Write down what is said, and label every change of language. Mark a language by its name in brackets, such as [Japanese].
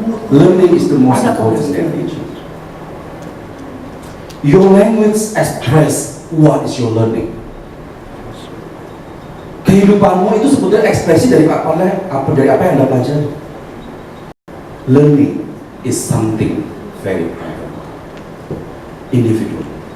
[English] Learning is the most important language. Your language express what is your learning. [Indonesian] Kehidupanmu itu sebetulnya ekspresi dari apa yang Anda pelajari. [English] Learning is something very private, individual.